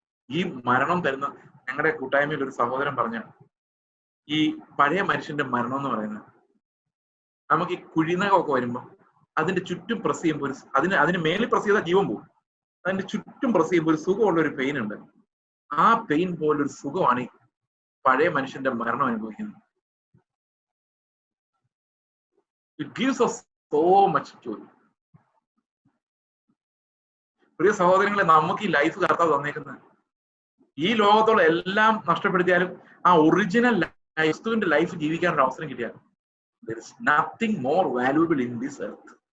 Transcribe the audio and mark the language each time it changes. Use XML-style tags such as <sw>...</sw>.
<ml>ഈ മരണം തരുന്ന, ഞങ്ങളുടെ കൂട്ടായ്മയിൽ ഒരു സഹോദരൻ പറഞ്ഞ, ഈ പഴയ മനുഷ്യന്റെ മരണം എന്ന് പറയുന്നത്, നമുക്ക് ഈ കുഴിനകമൊക്കെ വരുമ്പോൾ അതിന്റെ ചുറ്റും പ്രസ് ചെയ്യുമ്പോൾ അതിന് മേലിൽ പ്രസ് ചെയ്താൽ ജീവൻ പോകും. അതിന്റെ ചുറ്റും പ്രസ് ചെയ്യുമ്പോൾ ഒരു സുഖമുള്ള ഒരു പെയിൻ ഉണ്ട്. ആ പെയിൻ പോലൊരു സുഖമാണ് ഈ പഴയ മനുഷ്യന്റെ മരണം അനുഭവിക്കുന്നത്.</ml> <en>It gives us so much joy.</en> <ml>പ്രിയ സഹോദരങ്ങളെ, നമുക്ക് ഈ ലൈഫ് കർത്താവ് തന്നേക്കുന്നത്, ഈ ലോകത്തോളം എല്ലാം നഷ്ടപ്പെടുത്തിയാലും ആ ഒറിജിനൽ ക്രിസ്തുവിന്റെ ലൈഫ് ജീവിക്കാനൊരു അവസരം കിട്ടിയാൽ</ml> <en>there is nothing more valuable in this earth.</en>